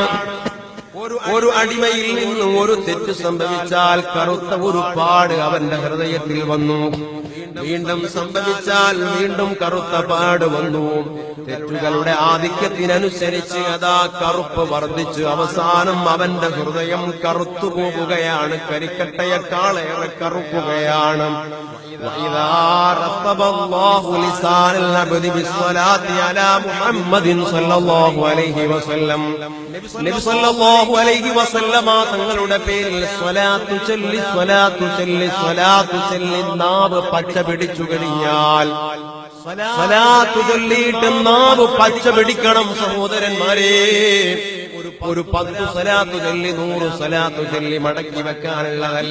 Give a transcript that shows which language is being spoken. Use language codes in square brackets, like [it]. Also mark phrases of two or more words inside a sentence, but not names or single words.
[ml] ഒരു അടിമയിൽ നിന്നും ഒരു തെറ്റ് സംഭവിച്ചാൽ കറുത്ത ഒരു പാട് അവന്റെ ഹൃദയത്തിൽ വന്നു. വീണ്ടും സംഭവിച്ചാൽ വീണ്ടും കറുത്ത പാട് വന്നു. തെറ്റുകളുടെ ആധിക്യത്തിനനുസരിച്ച് അതാ കറുപ്പ് വർദ്ധിച്ച് അവസാനം അവന്റെ ഹൃദയം കറുത്തു പോവുകയാണ്. കരിക്കട്ടയെക്കാളേറെ കറുക്കുകയാണ്. [ar] وإذا رتب الله لسان العبد بالصلاة على محمد صلى الله عليه وسلم. [ml] നബി [ar] صلى الله عليه وسلم [ml] തങ്ങളുടെ പേരിൽ സ്വലാത്തു ചൊല്ലി സ്വലാത്തു ചൊല്ലി സ്വലാത്തു ചൊല്ലി നാവ് പച്ച പിടിച്ചു കഴിഞ്ഞാൽ, സ്വലാത്തു ചൊല്ലിയിട്ട് നാവ് പച്ച പിടിക്കണം സഹോദരന്മാരെ. ഒരു 10 സ്വലാത്തു ചൊല്ലി 100 സ്വലാത്തു ചൊല്ലി മടക്കി വെക്കാനുള്ളതല്ല.